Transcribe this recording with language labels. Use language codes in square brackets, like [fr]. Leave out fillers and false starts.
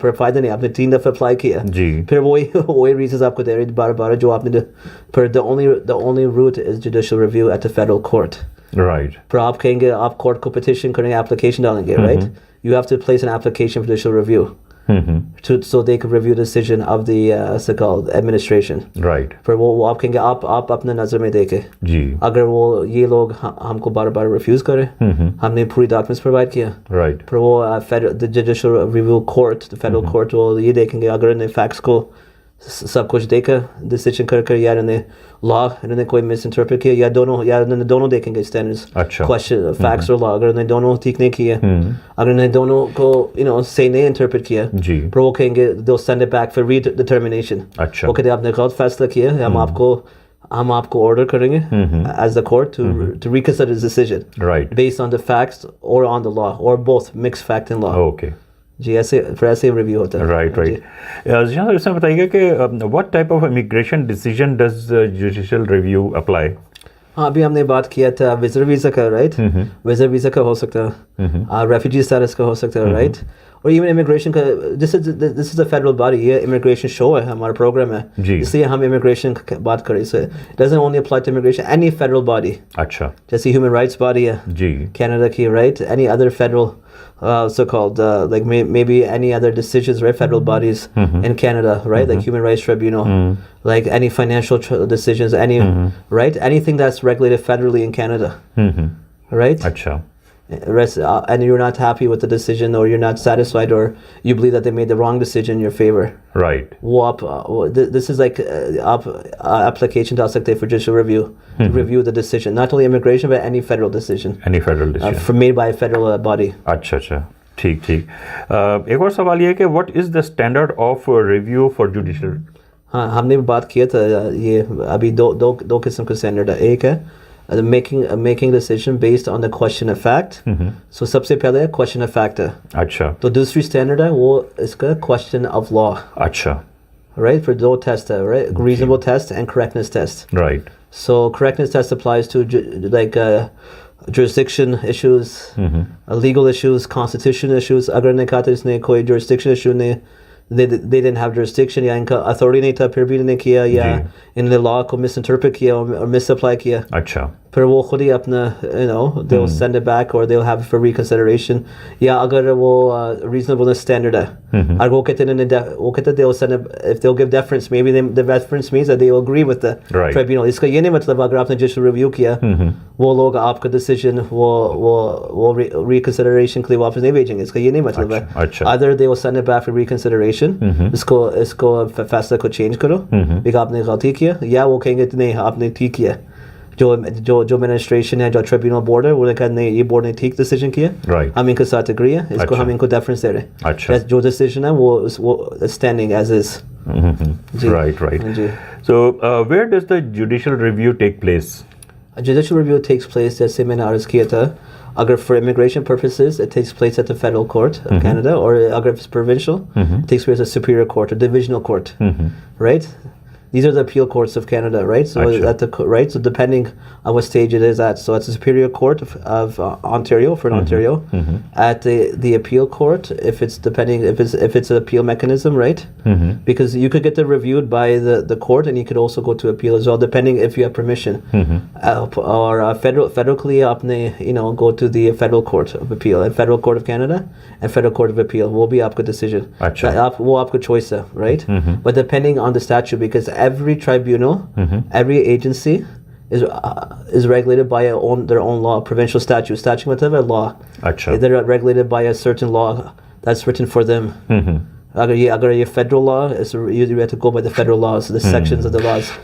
[hi] पर फायदा नहीं, आपने 3 दफ़ा अप्लाई किया, फिर वही रीजंस आपको दे रहे बार जो आपने, पर [en] The only route is judicial review at the federal court. [hi] Right. पर आप कहेंगे, आप कोर्ट को पिटिशन करेंगे, एप्लीकेशन डालेंगे, right? [en] You have to place an application for judicial review. so they could review the decision of the so-called administration. Right. [hi] फिर वो आप कहेंगे आप अपने नज़र में देखें जी अगर वो ये लोग हमको बार बार रिफ्यूज़ करें हमने पूरी डॉक्यूमेंट्स प्रोवाइड किया [en] right [hi] फिर वो the judicial review court the federal court वो ये देखेंगे अगर इन्हें फैक्ट्स को सब कुछ देखकर डिसीजन कर या इन्हें लॉ इन्होंने कोई मिस इंटरप्रेट किया या इन्होंने दोनों देखेंगे स्टैंडर्ड्स अच्छा क्वेश्चन फैक्ट्स और लॉ अगर इन्हें दोनों ठीक नहीं किया अगर इन्हें दोनों को सही नहीं इंटरप्रेट किया जी फिर वो कहेंगे [en] they'll send it back for redetermination [hi] अच्छा वो कहते आपने गलत फैसला किया हम आपको ऑर्डर करेंगे [en] as the court to reconsider the decision right based on the facts or on the law or both mixed fact and law okay [hi] जी ऐसे रिव्यू होता है [en] right right [hi] जी हाँ इसमें बताइएगा कि [en] what type of immigration decision does judicial review apply [hi] हाँ अभी हमने बात किया था विजिटर वीज़ा का राइट विजिटर वीज़ा का हो सकता है रेफ्यूजी स्टेटस का हो सकता है राइट और इवन इमिग्रेशन का [en] this is a federal body [hi] ये इमिग्रेशन शो है हमारा प्रोग्राम है इसलिए हम इमिग्रेशन की बात करें इसे [en] doesn't only apply to immigration any federal body [hi] अच्छा जैसे ह्यूमन राइट्स बॉडी है जी कनाडा की [en] Right any other federal so-called like maybe any other decisions, right? Federal bodies in Canada, right? Like Human Rights Tribunal, like any financial decisions, any right? Anything that's regulated federally in Canada, right? [hi] अच्छा [en] And you're not happy with the decision, or you're not satisfied, or you believe that they made the wrong decision in your favor. Right वो आप this is like [hi] आप application डाल सकते हैं [en] for judicial review to review the decision, not only immigration but any federal decision. Any federal decision Made by a federal body. [hi] अच्छा अच्छा ठीक ठीक एक और सवाल ये है कि [en] what is the standard of review for judicial [hi] हाँ हमने बात किया था ये अभी दो किस्म के स्टैंडर्ड है एक है [en] making decision based on the question of fact. [hi] So सबसे पहले question of fact है अच्छा तो दूसरी स्टैंडर्ड है वो इसका question of law अच्छा [en] right for दो test है right reasonable test and correctness test. Right So correctness test applies to like jurisdiction issues, legal issues, constitution issues. [hi] अगर नहीं कहा तो इसने कोई jurisdiction issue नहीं [en] they didn't have jurisdiction [hi] या इनका authority नहीं था फिर भी इन्होंने किया या इन्होंने law को misinterpret किया और misapply किया अच्छा फिर वो खुद ही अपना [en] they'll send it back or they'll have it for reconsideration या अगर वो reasonableness standard [hi] है अगर वो कहते [en] they'll send it if they'll give deference maybe the deference means that they will agree with the tribunal [hi] इसका ये नहीं मतलब अगर आपने judicial review किया वो लोग आपका decision वो reconsideration के लिए वापस नहीं भेजेंगे इसका ये नहीं मतलब है [en] either they will send it back for reconsideration [hi] इसको फैसला को change करो बिकॉज़ आपने गलती किया या वो कहेंगे नहीं आपने ठीक किया जो एडमिनिस्ट्रेशन है जो ट्रिब्यूनल बोर्ड है वो कहा नहीं ये बोर्ड ने ठीक डिसीजन किया हम इनके साथ एग्री है इसको हम इनको डेफरेंस दे रहे हैं अच्छा जो डिसीजन है वो standing as is [en] right so where does the judicial review take place judicial review takes place [hi] जैसे मैंने अर्ज किया था अगर [en] for immigration purposes it takes place at the federal court of Canada or अगर it's provincial it takes place at superior court or divisional court right. These are the appeal courts of Canada, right? So so depending on what stage it is at. So it's the Superior Court of Ontario for Ontario. At the appeal court, if it's an appeal mechanism, right? Because you could get it reviewed by the court, and you could also go to appeal as well, depending if you have permission. Or federally, आपने go to the Federal Court of Appeal, and Federal Court of Canada, and Federal Court of Appeal. [hi] वो भी आपका decision. वो आपका choice है, right? [en] But depending on the statute, because every tribunal, every agency is regulated by their own law, provincial statute. Statute मतलब है law. [hi] अच्छा. [en] They're regulated by a certain law that's written for them. अगर ये federal law is you have to go by the federal laws, the sections of the laws.